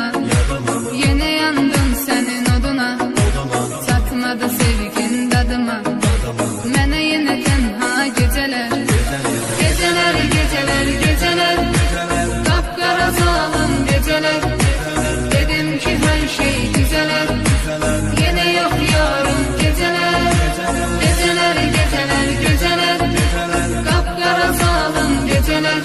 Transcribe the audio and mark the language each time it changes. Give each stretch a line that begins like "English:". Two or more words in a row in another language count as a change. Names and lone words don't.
Azerbaijani: Yenə yandım sənin oduna, çatmadı sevgin dadıma. Mənə yenə tənha gecələr, gecələr, gecələr, gecələr, qapqara zalım gecələr.
Turkish: Dedim ki her şey düzeler, yine yok yarım geceler. Geceler, geceler, geceler, kapkara zalim geceler.